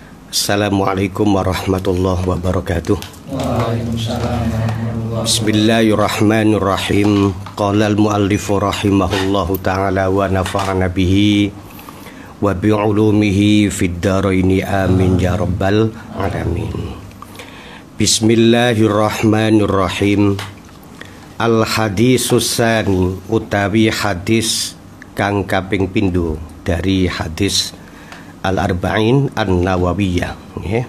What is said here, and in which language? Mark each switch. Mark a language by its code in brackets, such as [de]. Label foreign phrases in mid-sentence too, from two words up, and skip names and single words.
[ar] السلام عليكم ورحمة الله وبركاته. وعليكم السلام ورحمة الله. بسم الله الرحمن الرحيم. قال المؤلف رحمه الله تعالى ونفعنا به وبعلومه في الدارين آمين يا رب العالمين. بسم الله الرحمن الرحيم. الحديث الثاني [jv] utawi hadis kang kaping pindho dari hadis Al-Arba'in An-Nawawiyah, nggih.